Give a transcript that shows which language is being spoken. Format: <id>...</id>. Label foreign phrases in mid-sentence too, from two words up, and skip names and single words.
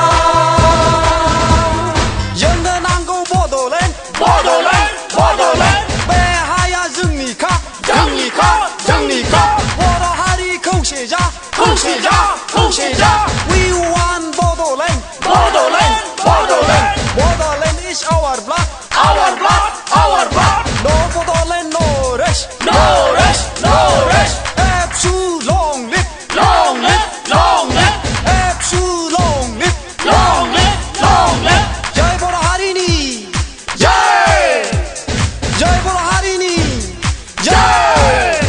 <brx>जोंनो नांगौ बड'लेण्ड बड'लेण्ड बड'लेण्ड बे हाया जोंनिखा जोंनिखा जोंनिखा बर' हारि खौसे जा खौसे जा खौसे जा</brx> <en>We want Bodoland</en> <brx>बड'लेण्ड बड'लेण्ड</brx> <en>Bodoland is our blood our blood our blood No Bodoland no rest no rest no rest Epsu long lip long lip long lip Epsu long lip long lip long lip</en> <brx>जय बर' हारिनि जय जय बर' हारिनि जय</brx>